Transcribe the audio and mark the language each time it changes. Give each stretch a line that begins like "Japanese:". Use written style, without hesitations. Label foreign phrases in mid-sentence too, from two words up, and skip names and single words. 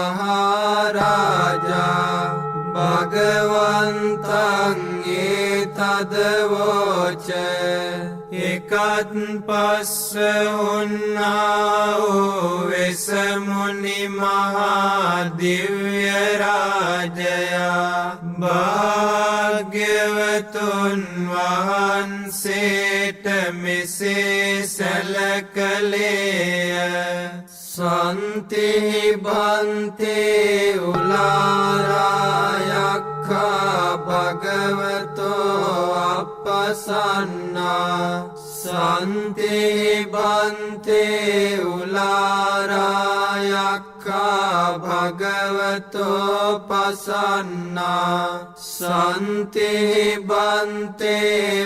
Pali: මහරාජා භගවන්තන් ඒ තදවෝච
Sinhala: එකත් පස්ව උන්නාහු වෙසමුනි මහා දිව්‍ය රාජයා භාග්‍යවතුන් වහන්සේට මෙසේ සැලකලේය
Pali: සන්තිහි බන්තේ උලාරායක්ඛා භගවතෝ අපසන්නා සන්තිහි බන්තේ උලාරායක්ඛා භගවතෝ පසන්නා සන්තිහි බන්තේ